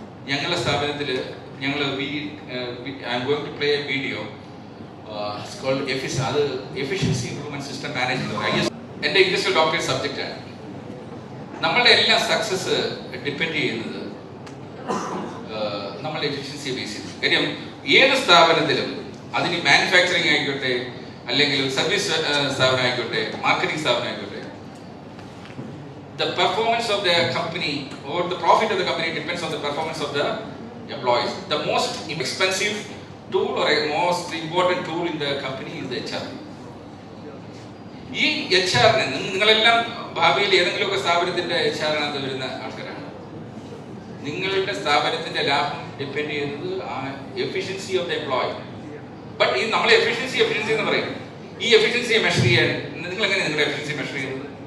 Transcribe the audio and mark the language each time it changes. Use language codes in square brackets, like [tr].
[ml] ഞങ്ങളുടെ സ്ഥാപനത്തിൽ ഞങ്ങൾ [en] I am going to play a video called EFIS. [ml] അത് എഫിഷ്യൻസി ഇംപ്രൂവ്മെന്റ് സിസ്റ്റം മാനേജ്മെന്റ്. എൻ്റെ ഇൻഡസ്ട്രിയൽ ഡോക്ടറേറ്റ് സബ്ജക്റ്റാണ്. നമ്മളുടെ എല്ലാ സക്സസ് ഡിപ്പെൻഡ് ചെയ്യുന്നത് നമ്മളുടെ എഫിഷ്യൻസിയെ ബേസ് ചെയ്തു. കാര്യം ഏത് സ്ഥാപനത്തിലും, അതിന് മാനുഫാക്ചറിങ് ആയിക്കോട്ടെ, അല്ലെങ്കിൽ സർവീസ് സ്ഥാപനം ആയിക്കോട്ടെ, മാർക്കറ്റിംഗ് സ്ഥാപനം ആയിക്കോട്ടെ, [en] the performance of the company or the profit of the company depends on the performance of the employees. The most expensive tool or a most important tool in the company is the HR. [ml] ഈ HR-നെ നിങ്ങളെല്ലാം ഭാവിയിൽ ഏതെങ്കിലുമൊക്കെ സ്ഥാപനത്തിന്റെ HR-നകത്ത് വരുന്ന ആൾക്കാരാണ്. നിങ്ങളുടെ സ്ഥാപനത്തിന്റെ ലാഭം ഡിപ്പെൻഡ് ചെയ്യുന്നത് ആ efficiency of the employee. But ഈ നമ്മൾ എഫിഷ്യൻസി എന്ന് പറയും. ഈ എഫിഷ്യൻസിയെ മെഷർ ചെയ്യാൻ നിങ്ങൾ എങ്ങനെ നിങ്ങളുടെ എഫിഷ്യൻസി മെഷർ ചെയ്യുന്നത്?